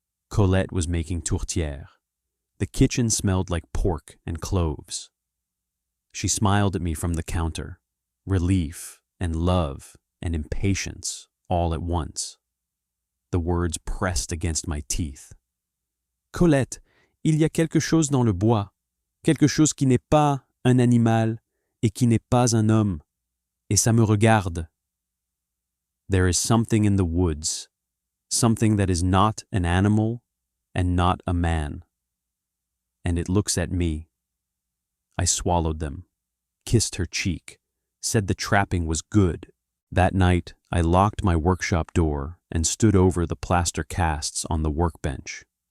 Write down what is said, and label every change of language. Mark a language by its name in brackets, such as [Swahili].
[English] Colette was making tourtière. The kitchen smelled like pork and cloves. She smiled at me from the counter, relief and love and impatience all at once. The words pressed against my teeth. [French] Colette, il y a quelque chose dans le bois, quelque chose qui n'est pas un animal et qui n'est pas un homme, et ça me regarde. [English] There is something in the woods, something that is not an animal and not a man. And it looks at me. I swallowed them, kissed her cheek, said the trapping was good. That night, I locked my workshop door and stood over the plaster casts on the workbench.